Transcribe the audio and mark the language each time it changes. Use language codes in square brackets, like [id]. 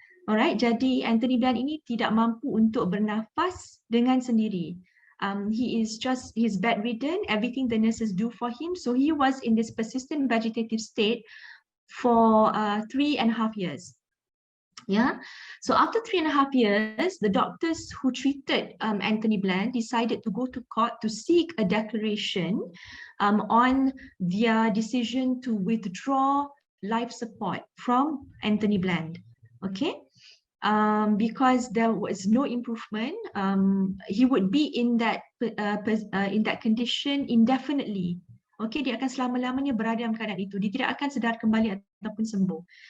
[ms] Alright, jadi Anthony Bland ini tidak mampu untuk bernafas dengan sendiri. [en] He's bedridden, everything the nurses do for him. So he was in this persistent vegetative state for 3.5 years. Yeah, so after 3.5 years, the doctors who treated Anthony Bland decided to go to court to seek a declaration on their decision to withdraw life support from Anthony Bland. Okay, because there was no improvement, he would be in that condition indefinitely. [ms] Okay, dia akan selama-lamanya berada dalam keadaan itu. Dia tidak akan sedar kembali ataupun sembuh.